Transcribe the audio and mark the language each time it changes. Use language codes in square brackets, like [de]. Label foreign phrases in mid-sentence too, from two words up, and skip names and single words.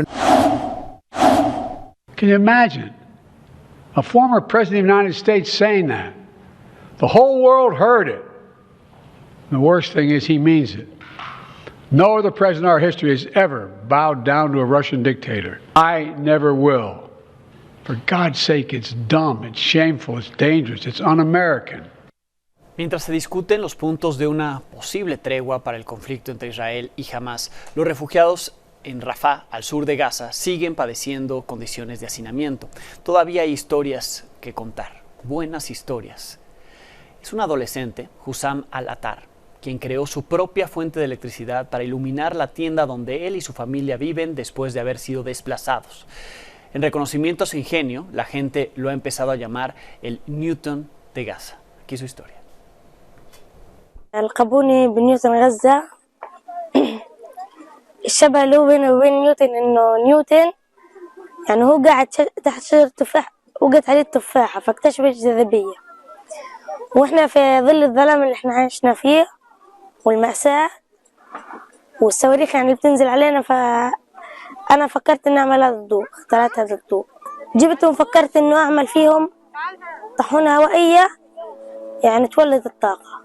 [en] Can you imagine a former president of the United States saying that? The whole world heard it. The worst thing is he means it. No other president in our history has ever bowed down to a Russian dictator. I never will. For God's sake, it's dumb, it's shameful, it's dangerous, it's un-American. [es] Mientras se discuten los puntos de una posible tregua para el conflicto entre Israel y Hamás, los refugiados en Rafah, al sur de Gaza, siguen padeciendo condiciones de hacinamiento. Todavía hay historias que contar, buenas historias. Es un adolescente, Hussam al-Attar, quien creó su propia fuente de electricidad para iluminar la tienda donde él y su familia viven después de haber sido desplazados. En reconocimiento a su ingenio, la gente lo ha empezado a llamar el Newton de Gaza. Aquí su historia. [ar] لقبوني بنيوتن غزة. الشبه اللي هو بينه وبين نيوتن إنه نيوتن يعني هو قاعد تحت شجرة تفاح وقعت عليه التفاحة فاكتشف الجاذبية، وإحنا في ظل الظلام اللي إحنا عايشنا فيه والمأساة والصواريخ يعني اللي بتنزل علينا، فأنا فكرت إني أعمل هذا الضوء، اخترعت هذا الضوء، جبته وفكرت إنه أعمل فيهم طاحونة هوائية يعني تولد الطاقة.